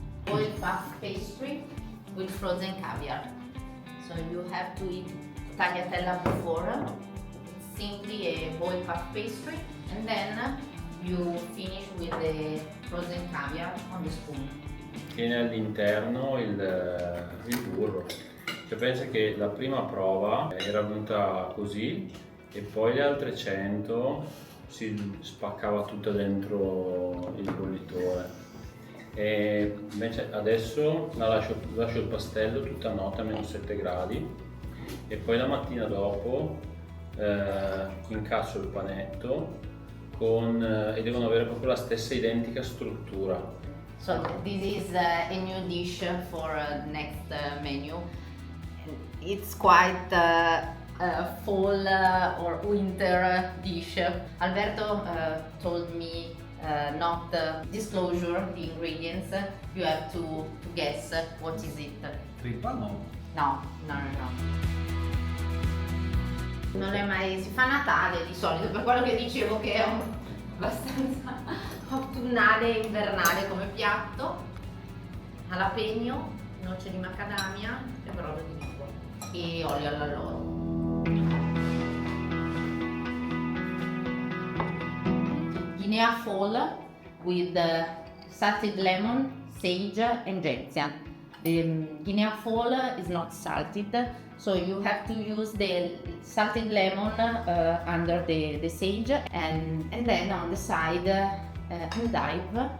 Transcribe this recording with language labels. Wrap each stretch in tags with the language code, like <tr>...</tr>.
<en>Oil puff pastry with frozen caviar. So you have to eat tagliatella before. It's simply a boiled puff pastry, and then you finish with the frozen caviar on the spoon.</en> <it>Tiene all'interno il burro. Cioè pensa che la prima prova era venuta così e poi le altre 100 si spaccava tutta dentro il bollitore. E invece adesso lascio il pastello tutta notte a -7 gradi e poi la mattina dopo incasso il panetto e devono avere proprio la stessa identica struttura.</it> <en>So this is a new dish for next menu. It's quite a fall or winter dish. Alberto told me not disclosure the ingredients. You have to guess what is it.</en> <it>Trippa no. No. Non è mai, si fa Natale di solito, per quello che dicevo che è abbastanza autunnale e invernale come piatto. Jalapeno, noce di macadamia e brodo di rico e olio all'alloro.</it> <en>Guinea Fowl with salted lemon, sage and gentian. The Guinea Fowl is not salted, so you have to use the salted lemon under the sage, and then on the side endive.</en>